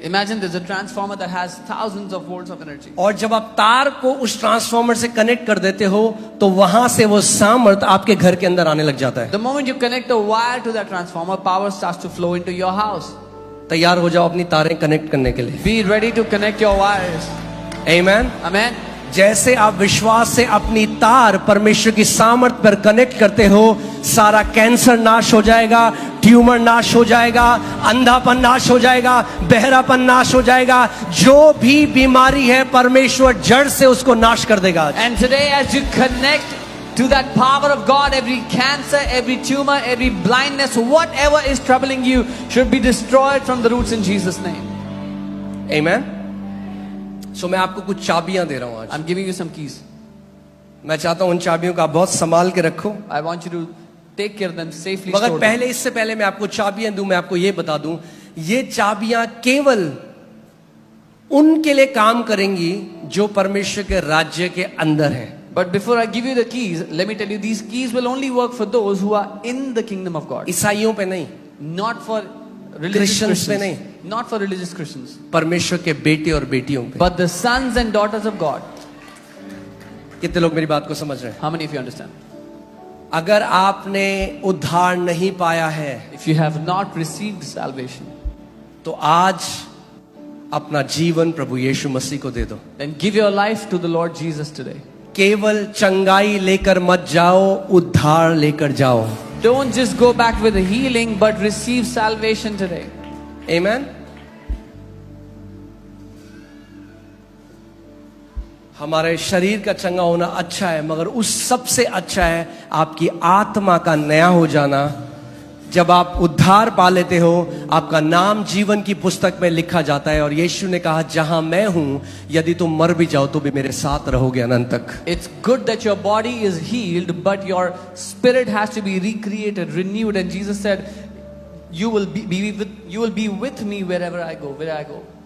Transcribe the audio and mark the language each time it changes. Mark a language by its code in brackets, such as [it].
[en] Imagine there's a transformer that has thousands of volts of energy. [hi] और जब आप तार को उस ट्रांसफॉर्मर से कनेक्ट कर देते हो तो वहां से वो सामर्थ आपके घर के अंदर आने लग जाता है। [en] The moment you connect a wire to that transformer, power starts to flow into your house. [hi] तैयार हो जाओ अपनी तारें कनेक्ट करने के लिए। [en] Be ready to connect your wires. [hi] आमीन। [en] Amen. [hi] जैसे आप विश्वास से अपनी तार परमेश्वर की सामर्थ पर कनेक्ट करते हो, सारा कैंसर नाश हो जाएगा, ट्यूमर नाश हो जाएगा, अंधापन नाश हो जाएगा, बहरापन नाश हो जाएगा, जो भी बीमारी है परमेश्वर जड़ से उसको नाश कर देगा। [en] And today, as you connect to that power of God, every cancer, every tumor, every blindness, whatever is troubling you should be destroyed from the roots in Jesus' name. [hi] आमीन। सो मैं आपको कुछ चाबियां दे रहा हूं आज। [en] I'm giving you some keys. [hi] मैं चाहता हूं उन चाबियों का बहुत संभाल के रखो। [en] I want you to take care of them safely. [hi] मगर [en] store them. [hi] पहले, इससे पहले मैं आपको चाबियां दूं, मैं आपको ये बता दूं, ये चाबियां केवल उनके लिए काम करेंगी जो परमेश्वर के राज्य के अंदर हैं। [en] But before I give you the keys, let me tell you, these keys will only work for those who are in the kingdom of God. [hi] ईसाइयों पे नहीं, [en] Not for religious [hi] Christians पे [en] Christians. [hi] नहीं। [en] Not for religious Christians. [hi] परमेश्वर के बेटे और बेटियों पे। [en] But the sons and daughters of God. [hi] कितने लोग मेरी बात को समझ रहे हैं? [en] How many of you understand? [hi] अगर आपने उद्धार नहीं पाया है [en] If you have not received salvation, [hi] तो आज अपना जीवन प्रभु यीशु मसीह को दे दो। [en] then give your life to the Lord Jesus today. [hi] केवल चंगाई लेकर मत जाओ, उद्धार लेकर जाओ। [en] Don't just go back with a healing, but receive salvation today. [hi] आमीन। हमारे शरीर का चंगा होना अच्छा है, मगर उस सबसे अच्छा है आपकी आत्मा का नया हो जाना। जब आप उद्धार पा लेते हो, आपका नाम जीवन की पुस्तक में लिखा जाता है, और यीशु ने कहा जहां मैं हूं, यदि तुम मर भी जाओ तो भी मेरे साथ रहोगे अनंत तक। [en] It's good that your body is healed, but your spirit has to be recreated, renewed. And Jesus said, "You will be with me wherever I go, where I go."